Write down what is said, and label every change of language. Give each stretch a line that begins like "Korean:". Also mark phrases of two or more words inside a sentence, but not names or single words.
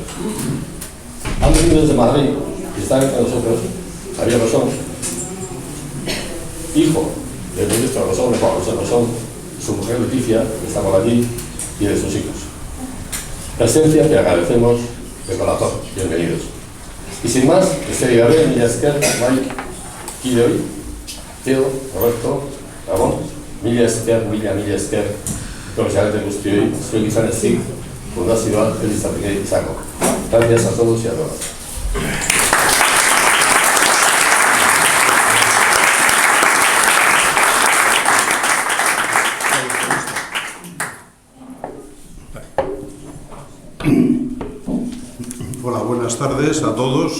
Spanish: Han venido desde Madrid y están entre nosotros Javier Rosón, hijo del ministro Rosón, de Juan José Rosón, su mujer Leticia, que está por allí, y de sus hijos. Presencia que agradecemos de corazón. Bienvenidos. Y sin más, Gabriel,
Basque: Mila Esker, Mike, Kideoi, Teo, Roberto, Ramón, Mila Esker, Mila Esker, profesionalmente guztioi, zuek izan ezik, fundazioa elizateke izango.
Spanish: Gracias a todos y a todas. Hola, buenas tardes a todos.